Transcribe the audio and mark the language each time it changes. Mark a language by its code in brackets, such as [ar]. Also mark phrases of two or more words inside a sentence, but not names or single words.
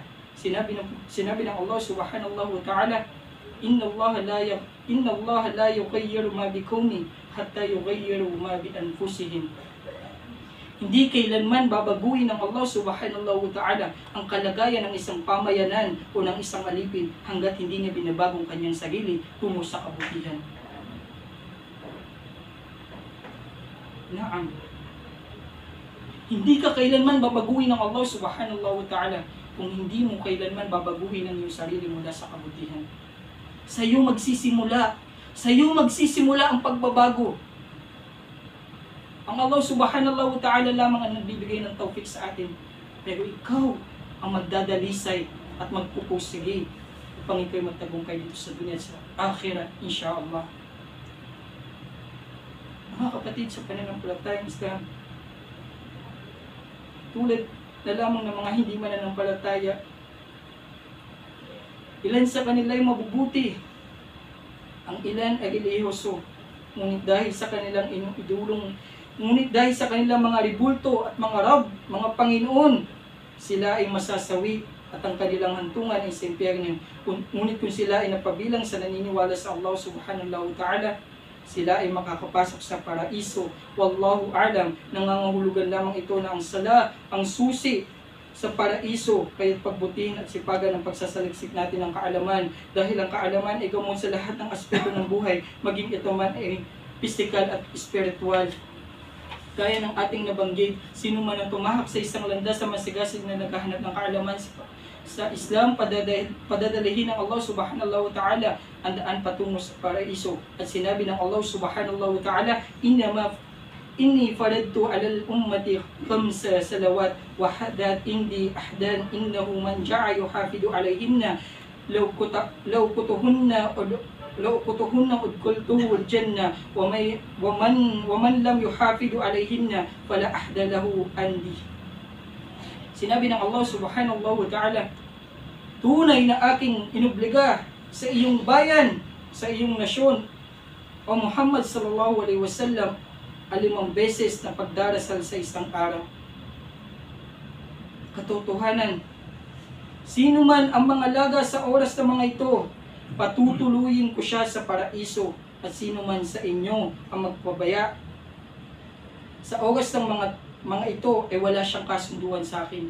[tl] Sinabi ng [ar] الله سبحانه وتعالى إن الله لا يغير ما بقوم حتى يغيروا ما بأنفسهم. [tl] Hindi kailanman babaguhin ng Allah [ar] سبحانه وتعالى [tl] ang kalagayan ng isang pamayanan o ng isang alipin hanggat hindi niya binabagong kanyang sarili tungo sa kabutihan. Naam. Hindi ka kailanman babaguhin ng Allah [ar] سبحانه وتعالى [tl] kung hindi mo kailanman babaguhin ang iyong sarili mula sa kabutihan. Sa iyo magsisimula ang pagbabago. Ang Allah [ar] سبحانه وتعالى [tl] lamang ang nagbibigay ng tawfik sa atin. Pero ikaw ang magdadalisay at magpupursige upang ikaw magtagumpay dito sa dunya at sa akhirat, insyaAllah. Mga kapatid, sa pananampalatayang Islam, tulad na lamang ng mga hindi mananampalataya, ilan sa kanila ay mabubuti, ang ilan ay relihiyoso, ngunit dahil sa kanilang idulong, ngunit dahil sa kanilang mga ribulto at mga rab, mga Panginoon, sila ay masasawi at ang kanilang hantungan ay sa impyerno. Ngunit kung sila ay napabilang sa naniniwala sa Allah [ar] سبحانه وتعالى, [tl] sila ay makakapasok sa paraiso. [ar] والله أعلم. [tl] Nangangahulugan lamang ito na ang sala, ang susi sa paraiso, kaya't pagbutihin at sipagan ng pagsasaliksik natin ng kaalaman, dahil ang kaalaman ay gamot sa lahat ng aspeto ng buhay, maging ito man ay physical at spiritual. Gaya ng ating nabanggit, sino man ang tumahak sa isang landas sa masigasig na naghahanap ng kaalaman sa Islam, padadalihin ng Allah [ar] سبحانه وتعالى [tl] ang daan patungo sa paraiso. At sinabi ng [ar] الله سبحانه وتعالى إني فرضت على الأمة خمس صلوات وعهدت عندي عهدا إنه من جاء يحافظ عليهن لوقتهن أدخلته الجنة ومن لم يحافظ عليهن فلا عهد له عندي. [tl] Sinabi ng Allah [ar] سبحانه وتعالى, [tl] tunay na aking inobliga sa iyong bayan, sa iyong nasyon, o Muhammad [ar] صلى الله عليه وسلم, [tl] 5 beses na pagdarasal sa isang araw. Katotohanan, sino man ang mga laga sa oras na mga ito, patutuluyin ko siya sa paraiso, at sino man sa inyo ang magpabaya sa oras ng mga ito, wala siyang kasunduan sa akin.